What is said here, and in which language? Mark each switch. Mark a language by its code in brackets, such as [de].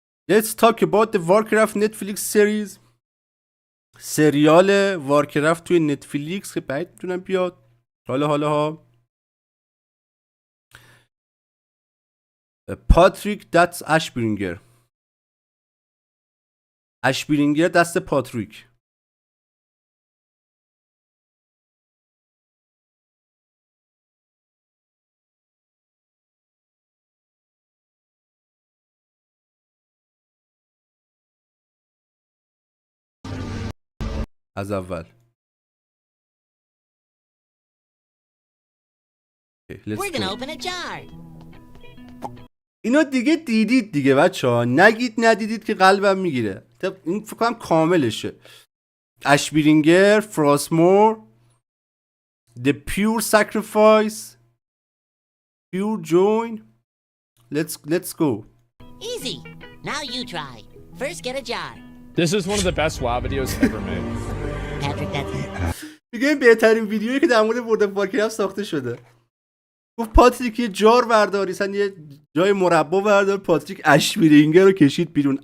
[en] Let's talk about the Warcraft Netflix series. [fa] سریال وارکرافت توی نتفلیکس که بعید میتونم بیاد. حالا پاتریک دست اشبرینگر دست پاتریک. از اول [en] We're gonna open a jar. [fa] اینو دیگه دیدید دیگه بچه‌ها، نگید ندیدید که قلبم میگیره. این فکر کنم کاملشه. [en] Ashbringer, Frostmourne, The Pure Sacrifice, Pure Join. Let's go. Easy. Now you try. First get a jar. This is one of the best WoW videos ever made. Patrick, that's [fa] دیگه این بهترین ویدیویی که در مورد ورد اف وارکرافت ساخته شده. گفت پاتریک یه جار برداری، اصلا یه جای مربا بردار، پاتریک اشبرینگر رو کشید بیرون.